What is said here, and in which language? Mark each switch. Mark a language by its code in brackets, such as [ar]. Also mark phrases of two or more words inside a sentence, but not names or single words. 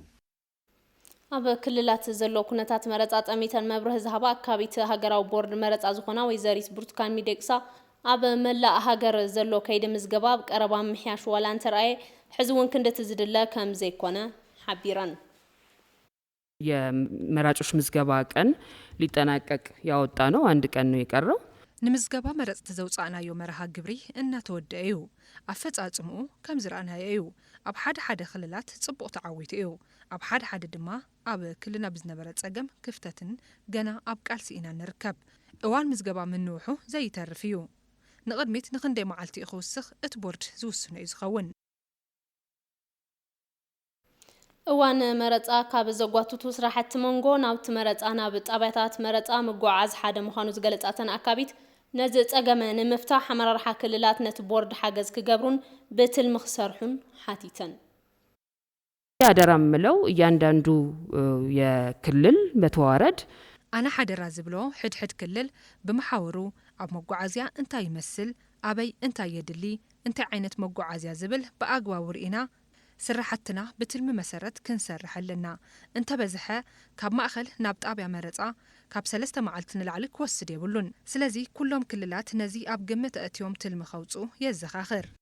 [ti] ኣብ ክልላት ዘሎ ኩነታት መረፃ ጠሚተን መብርህ ዝሃባ ኣካባቢት ሃገራዊ ቦርድ መረፃ ዝኾና ወይዘሪት ብርቱካን ሚደቅሳ ኣብ መላእ ሃገር ዘሎ ከይዲ ምዝገባ ቀረባ ምሕያሽ ዋላ እንተረኣየ ሕዚ እውን ክንደት ዝድለ ከም ዘይኮነ ሓቢረን [am] የመራጮች ምዝገባ ቀን ሊጠናቀቅ ያወጣ ነው አንድ ቀን ነው የቀረው [ti] ንምዝገባ መረፅ ተዘውፃናዮ መርሃ ግብሪ እናተወደአ እዩ ኣፈጻጽሙ ከም ዝረኣናዮ እዩ ኣብ ሓደ ክልላት ጽቡቕ ተዓዊቱ እዩ ኣብ ሓደ ድማ ኣብ ክልልና ብዝነበረ ጸገም ክፍተትን ገና ኣብ ቃልሲ ኢና ንርከብ እዋን ምዝገባ ምንውሑ ዘይተርፍ እዩ ንቕድሚት ንኽንደይ መዓልቲ ይኽውስኽ እቲ ቦርድ ዝውስኖ እዩ ዝኸውን እዋን መረፃ ካብ ዘጓቱቱ ስራሕቲ መንጎ ናብቲ መረፃ ናብ ጣብያታት መረፃ ምጓዓዝ ሓደ ምዃኑ ዝገለጻተን ኣካቢት ነዚ ጸገመ ንምፍታሕ ኣመራርሓ ክልላት ነቲ ቦርድ ሓገዝ ክገብሩን ብትልሚ ክሰርሑን ሓቲተን [am] ያደራ ምለው እያንዳንዱ የክልል በተዋረድ [ti] ኣነ ሓደራ ዝብሎ ሕድሕድ ክልል ብመሓወሩ ኣብ መጓዓዝያ እንታይ ይመስል ኣበይ እንታይ የድሊ እንታይ ዓይነት መጓዓዝያ ዝብል ብኣግባቡ ርኢና ስራሕትና ብትልሚ መሰረት ክንሰርሕ ኣለና እንተበዝሐ ካብ ማእኸል ናብ ጣብያ መረፃ ካብ 3 መዓልቲ ንላዕሊ ክወስድ የብሉን ስለዚ ኩሎም ክልላት ነዚ ኣብ ግምት ኣእትዮም ትልሚ ኸውፁ የዘኻኽር